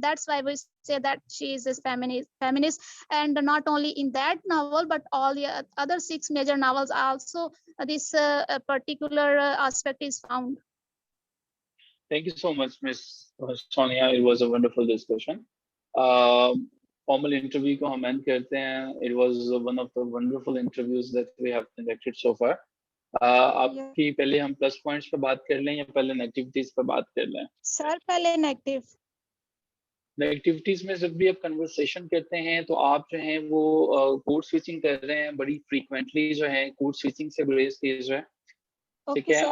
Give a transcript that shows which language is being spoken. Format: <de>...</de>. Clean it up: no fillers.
<en>That's why we say that she is a feminist, and not only in that novel, but all the other 6 major novels also this particular aspect is found. Thank you so much, Miss Sonia. It was a wonderful discussion. Formal interview</en> <hi>को हम end करते हैं.</hi> <en>It was one of the wonderful interviews that we have conducted so far.</en> <hi>आपकी पहले हम plus points पे बात कर लें या पहले नेगेटिविटीज पे बात कर लें? सर पहले नेगेटिविटीज में जब भी आप कन्वर्सेशन करते हैं तो आप जो है वो कोड स्विचिंग कर रहे हैं बड़ी फ्रीक्वेंटली, जो है कोड स्विचिंग से गुरेज कीजिए, जो है ठीक है.</hi>